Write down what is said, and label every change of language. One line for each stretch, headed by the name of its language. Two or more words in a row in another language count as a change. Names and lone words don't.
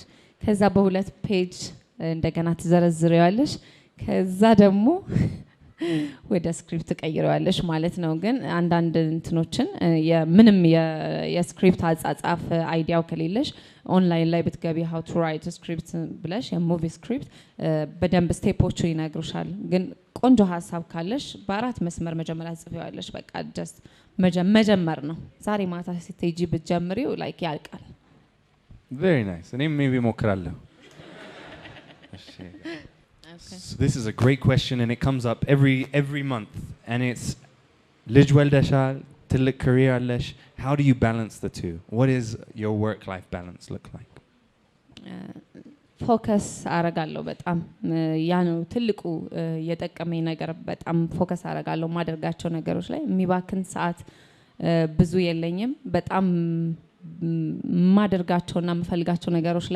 Amharic: ከዛ በሁለት ፔጅ እንደገና ትዘረዝሪዋለሽ ከዛ ደግሞ ወደ ስክሪፕት ቀይረዋለሽ ማለት ነው ግን አንዳንድ እንትኖችን ምንም የስክሪፕት አጻጻፍ አይዲያው ከሌለሽ ኦንላይን ላይ ብትገቢ
English: how to write a script
Amharic: ብለሽ የሙቪ ስክሪፕት በደንብ ስቴፖቹ ይነግሩሻል ግን ቆንጆ ሐሳብ ካለሽ በአራት መስመር መጀመሪያ ጽፈዋለሽ በቃ just መጀመር ነው ዛሬ ማታ ስትጂ ብትጀምሪው ላይክ ያልቃል
English: very nice
Amharic: እኔም maybe ሞክራለሁ
English: So this is a great question and it comes up every month and it's
Amharic: ልጅ ወልደሻል ትልቅ
English: career አለሽ how do you balance the two what is your work life balance look like
Amharic: ፎከስ አረጋለሁ በጣም ያ ነው ትልቁ የጠቀመኝ ነገር በጣም ፎከስ አረጋለሁ ማደርጋቸው ነገሮች ላይ የሚባክን ሰዓት ብዙ የለኝም በጣም ማደርጋቸውና መፈልጋቸው ነገሮች ላይ